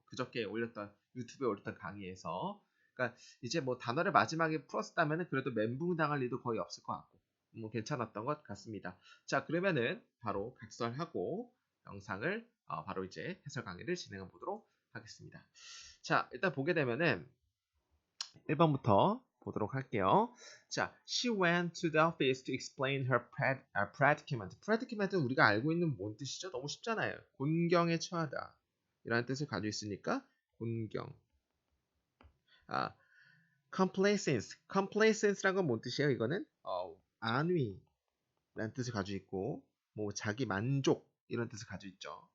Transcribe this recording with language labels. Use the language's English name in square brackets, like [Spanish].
[Korean] 그저께 올렸던 유튜브에 올렸던 강의에서, 그러니까 이제 뭐 단어를 마지막에 풀었다면은 그래도 멘붕 당할 일도 거의 없을 것 같고, 뭐 괜찮았던 것 같습니다. 자, 그러면은 바로 각설하고 영상을 바로 이제 해설 강의를 진행해 보도록 하겠습니다. 자, 일단 보게 되면은 1번부터 보도록 할게요. 자, [English] she went to the office to explain her predicament. [Korean] predicament은 우리가 알고 있는 뭔 뜻이죠? 너무 쉽잖아요. 곤경에 처하다. 이라는 뜻을 가지고 있으니까 곤경. 아, complacence. complacence란 건 뭔 뜻이에요? 이거는 안위라는 뜻을 가지고 있고, 뭐 자기 만족 이런 뜻을 가지고 있죠.